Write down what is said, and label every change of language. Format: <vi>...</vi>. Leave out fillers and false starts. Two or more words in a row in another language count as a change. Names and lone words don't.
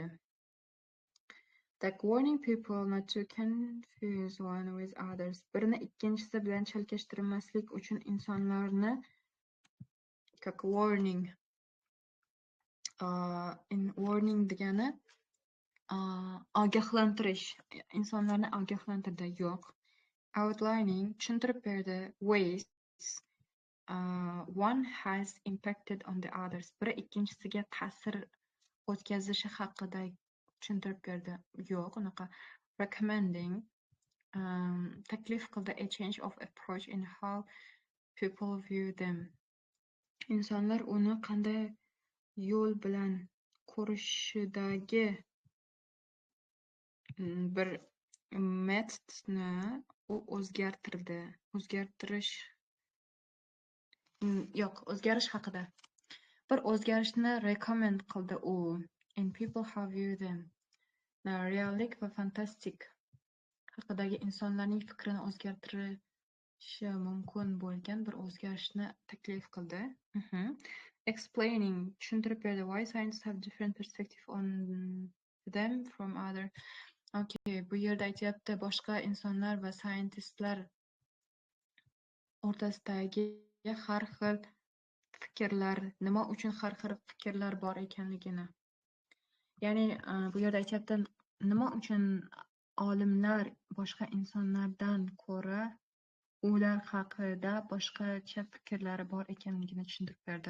<en>Like warning people not to confuse one with others.</en> <uz>Birini ikkinchisi bilan chalkashtirmaslik uchun insonlarni как warning. Warning degani ogohlantirish. Insonlarni ogohlantirdi. Yo'q. Outlining tushuntirib berdi.</uz> <en>Ways one has impacted on the others.</en> <uz>Biri ikkinchisiga ta'sir o'tkazishi haqida tushuntirib berdi. Yo'q, unaqa.</uz> <en>Recommending</en> <uz>taklif qildi</uz> <en>a change of approach in how people view them.</en> <uz>Insonlar uni qanday yo'l bilan ko'rishidagi bir metodni u o'zgartirish haqida. Bir o'zgarishni recommend qildi u.</uz> <en>And people how view them.</en> <uz>Reallik va fantastik haqidagi insonlarning fikrini mumkin bo'lgan bir o'zgarishni taklif qildi. Explaining tushuntirib berdi.</uz> <en>Why scientists have different perspective on them from other.</en> <uz>Okay, bu yerda aytyapti boshqa insonlar va scientistlar o'rtasidagi har xil fikrlar, nima uchun har xil fikrlar bor ekanligini. Ya'ni bu yerda aytyapti nima uchun olimlar boshqa insonlardan ko'ra ular haqida boshqacha fikrlari bor ekanligini tushuntirib berdi.</uz>